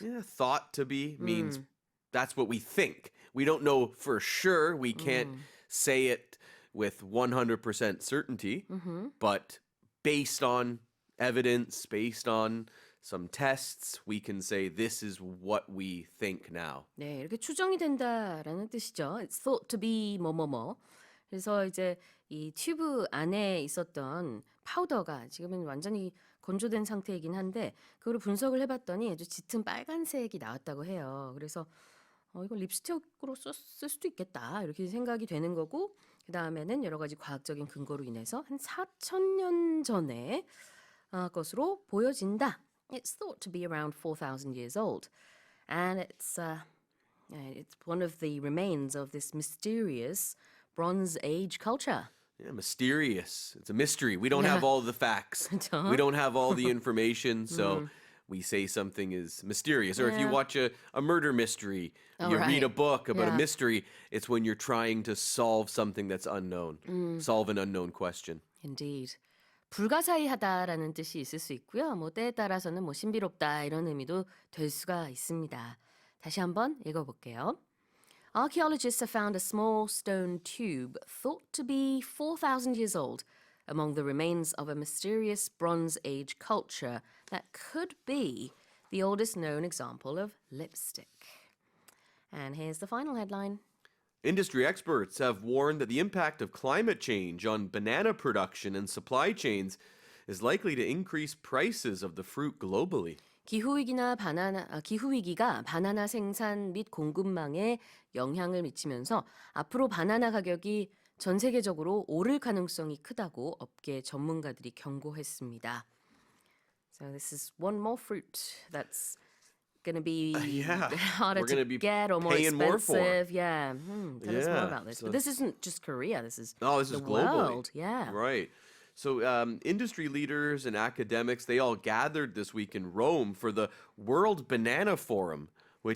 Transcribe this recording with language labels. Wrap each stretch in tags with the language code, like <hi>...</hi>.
<en>Yeah, thought to be means that's what we think. We don't know for sure. We can't say it with 100% certainty, but based on evidence, based on some tests, we can say this is what we think now.</en> <ko>네, 이렇게 추정이 된다라는 뜻이죠.</ko> <en>It's thought to be</en> <ko>뭐뭐뭐. 그래서 이제 이 튜브 안에 있었던 파우더가 지금은 완전히 건조된 상태이긴 한데 그거를 분석을 해봤더니 아주 짙은 빨간색이 나왔다고 해요. 그래서 이거 립스틱으로 쓸 수도 있겠다 이렇게 생각이 되는 거고 그 다음에는 여러 가지 과학적인 근거로 인해서 한 4,000년 전에 것으로 보여진다.</ko> <en>It's thought to be around 4,000 years old, and it's one of the remains of this mysterious Bronze Age culture. Yeah, mysterious. It's a mystery. We don't have all the facts. We don't have all the information, so we say something is mysterious. Or if you watch a murder mystery, you read a book about a mystery, it's when you're trying to solve something that's unknown, solve an unknown question. Indeed.</en> <ko>불가사의하다라는 뜻이 있을 수 있고요. 뭐 때에 따라서는 뭐 신비롭다 이런 의미도 될 수가 있습니다. 다시 한번 읽어볼게요.</ko> <en>Archaeologists have found a small stone tube thought to be 4,000 years old among the remains of a mysterious Bronze Age culture that could be the oldest known example of lipstick. And here's the final headline. Industry experts have warned that the impact of climate change on banana production and supply chains is likely to increase prices of the fruit globally.</en> <ko>기후위기가 바나나 생산 및 공급망에 영향을 미치면서 앞으로 바나나 가격이 전 세계적으로 오를 가능성이 크다고 업계 전문가들이 경고했습니다.</ko> <en>So this is one more fruit that's going to be harder to get or more expensive. Tell us more about this. But this isn't just Korea. This is the globally. world. Yeah. Right. So industry leaders and academics, they all gathered this week in Rome for the World Banana Forum, which</en>